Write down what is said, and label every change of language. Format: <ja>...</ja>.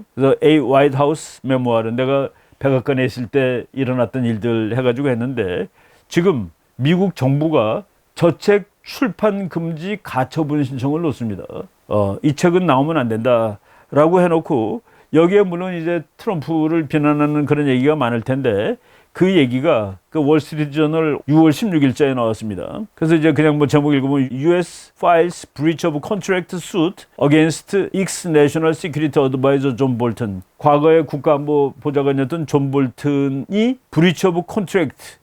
<ko>그래서 A White House Memoir은 내가 백악관에 있을 때 일어났던 일들 해가지고 했는데 지금 미국 정부가 저 책 출판 금지 가처분 신청을 놓습니다. 이 책은 나오면 안 된다라고 해놓고 여기에 물론 이제 트럼프를 비난하는 그런 얘기가 많을 텐데 그 얘기가 그 월스트리트저널 6월 16일자에 나왔습니다. 그래서 이제 그냥 뭐 제목 읽으면 U.S.</ko> <en>files breach of contract suit against ex-national security advisor 존 볼튼.</en> <ko>과거의 국가안보 보좌관이었던 존 볼튼이</ko> <en>breach of contract.</en>